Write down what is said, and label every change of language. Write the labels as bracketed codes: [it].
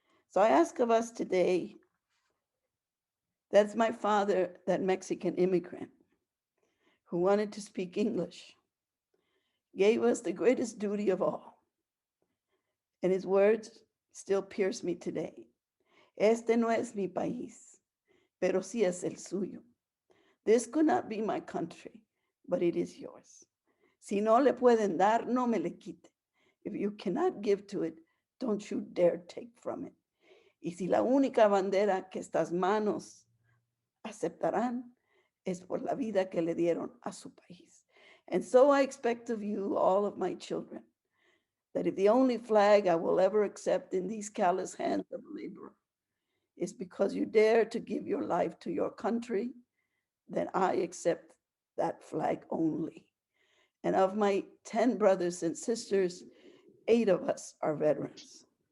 [en] So I ask of us today, that's my father, that Mexican immigrant who wanted to speak English, gave us the greatest duty of all. And his words still pierce me today. [es] Este no es mi país, pero sí es el suyo. [en] This could not be my country, but it is yours. [es] Si no le pueden dar, no me le quite. [en] If you cannot give to it, don't you dare take from it. [es] Y si la única bandera que estas manos aceptarán es por la vida que le dieron a su país. [en] And so I expect of you, all of my children, that if the only flag I will ever accept in these callous hands of a laborer is because you dare to give your life to your country, then I accept that flag only. And of my 10 brothers and sisters, 8 of us are veterans.